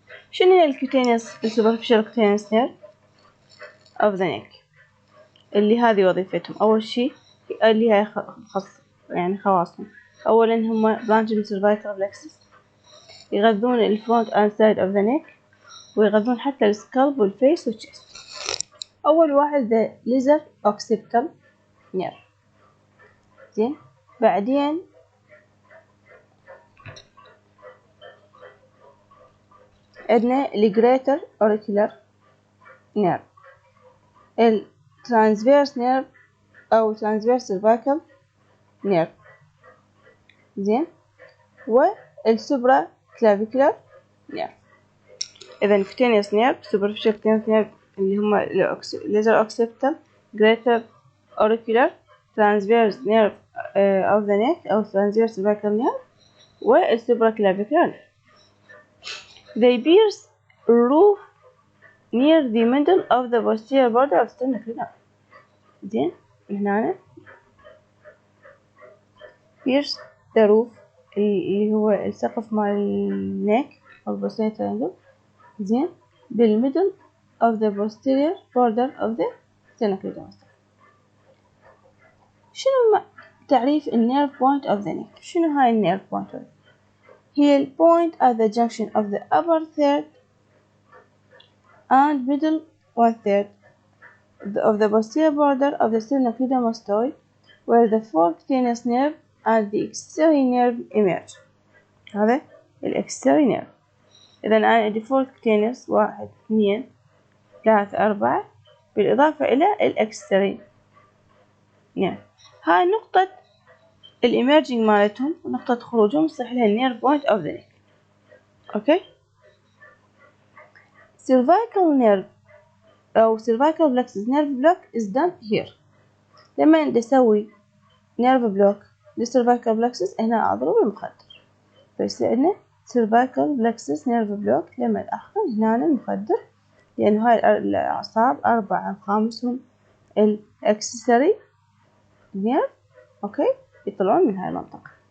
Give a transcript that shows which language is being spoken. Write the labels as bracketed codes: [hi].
[ar] شنو هي السوبرفيشال cutaneous nerve of the neck اللي هذه وظيفتهم؟ أول شي اللي هي خواصهم. أولا هم [en] branches من cervical plexus [ar] يغذون [en] الفرونت and side of the neck [ar] ويغذون حتى [en] السكالب والفيس والchest. أول واحد the lesser occipital nerve. زين. [ar] بعدين عندنا [en] greater auricular nerve، transverse nerve أو transverse cervical nerve. زين. والسوبرا clavicular nerve. إذا cutaneous nerve superficial cutaneous nerve [ar] اللي هم [en] lesser occipital greater auricular transverse nerve of the neck أو transverse cervical nerve والسوبرا clavicular nerve. They pierce roof near the middle of the posterior border of sternocleidomastoid. زين. [ar] هنا [en] pierce the roof [ar] اللي هو السقف مال النك أو posterior triangle. [en] زين. بالmiddle of the posterior border of the sternocleidomastoid. [ar] شنو تعريف [en] النيرف point of the neck؟ [ar] شنو هاي [en] النيرف point؟ هي ال point at the junction of the upper third and middle one third of the posterior border of the sternocleidomastoid where the four cutaneous nerve and the axillary nerve emerge. هذا ال axillary nerve. [ar] إذا أنا عندي [en] four cutaneous 1 2 3 4 [ar] بالإضافة إلى ال [en] axillary nerve. [ar] هاي نقطة الإيمرجينج مالتهم ونقطة خروجهم يصح لها النيرف بوينت أوف ذا نيك. [en] cervical nerve أو cervical plexus nerve block is done here. [ar] لما نسوي nerve block للcervical plexus هنا أضرب المخدر فيصير عندنا cervical plexus nerve block. لما أدخل هنا المخدر لأن هاي الأعصاب 4 خامسهم الأكسسوري nerve يطلعون من هاي المنطقة.